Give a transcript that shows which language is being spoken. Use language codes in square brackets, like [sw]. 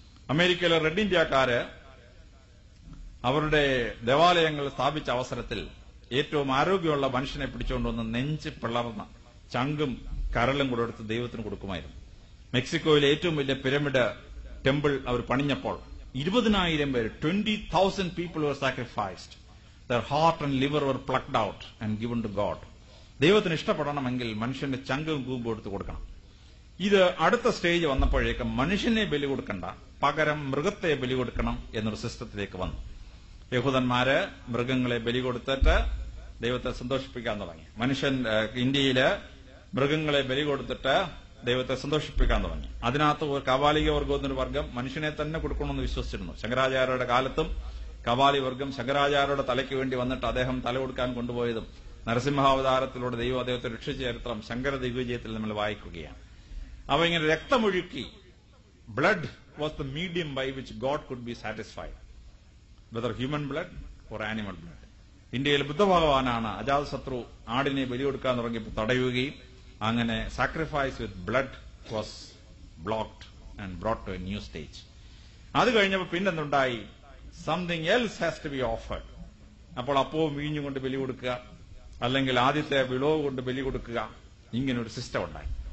[ml] അമേരിക്കയിലെ റെഡ് ഇന്ത്യക്കാര് അവരുടെ ദേവാലയങ്ങൾ സ്ഥാപിച്ച അവസരത്തിൽ ഏറ്റവും ആരോഗ്യമുള്ള മനുഷ്യനെ പിടിച്ചുകൊണ്ടുവന്ന് നെഞ്ച് പിളർന്ന ചങ്കും കരളും കൂടെ എടുത്ത് ദൈവത്തിന് കൊടുക്കുമായിരുന്നു. മെക്സിക്കോയിലെ ഏറ്റവും വലിയ പിരമിഡ് ടെമ്പിൾ അവർ പണിഞ്ഞപ്പോൾ 20,000 പേര് [en] 20,000 people were sacrificed. Their heart and liver were plucked out and given to God. [ml] ദൈവത്തിന് ഇഷ്ടപ്പെടണമെങ്കിൽ മനുഷ്യന്റെ ചങ്കും കൂമ്പും എടുത്ത് കൊടുക്കണം. ഇത് അടുത്ത സ്റ്റേജ് വന്നപ്പോഴേക്കും മനുഷ്യനെ ബലി കൊടുക്കണ്ട, പകരം മൃഗത്തെ ബലി കൊടുക്കണം എന്നൊരു സിസ്റ്റത്തിലേക്ക് വന്നു. യഹൂദന്മാര് മൃഗങ്ങളെ ബലി കൊടുത്തിട്ട് ദൈവത്തെ സന്തോഷിപ്പിക്കാൻ തുടങ്ങി. ഇന്ത്യയില് മൃഗങ്ങളെ ബലി കൊടുത്തിട്ട് ദൈവത്തെ സന്തോഷിപ്പിക്കാൻ തുടങ്ങി. അതിനകത്ത് ഒരു കവാലിക വർഗം എന്നൊരു വർഗം മനുഷ്യനെ തന്നെ കൊടുക്കണമെന്ന് വിശ്വസിച്ചിരുന്നു. ശങ്കരാചാര്യരുടെ കാലത്തും കവാലി വർഗം ശങ്കരാചാര്യരുടെ തലയ്ക്ക് വേണ്ടി വന്നിട്ട് അദ്ദേഹം തല കൊടുക്കാൻ കൊണ്ടുപോയതും നരസിംഹാവതാരത്തിലൂടെ ദൈവം അദ്ദേഹത്തെ രക്ഷിച്ച ചരിത്രം ശങ്കര ദിഗ്വിജയത്തിൽ നമ്മൾ വായിക്കുകയാണ്. അപ്പൊ ഇങ്ങനെ രക്തമൊഴുക്കി [en] blood was the medium by which God could be satisfied, whether human blood or animal blood. [ml] ഇന്ത്യയിൽ ബുദ്ധഭഗവാനാണ് അജാതശത്രു ആടിനെ ബലികൊടുക്കാൻ തുടങ്ങിയപ്പോൾ തടയുകയും അങ്ങനെ [en] Sacrifice with blood was blocked and brought to a new stage. [ml] അത് കഴിഞ്ഞപ്പോൾ പിന്നെന്തുണ്ടായി? [en] Something else has to be offered. [ml] അപ്പോൾ അപ്പവും വീഞ്ഞും കൊണ്ട് ബലി കൊടുക്കുക, അല്ലെങ്കിൽ ആദ്യത്തെ വിളവ് കൊണ്ട് ബലി കൊടുക്കുക, ഇങ്ങനെ ഒരു സിസ്റ്റം ഉണ്ടായി.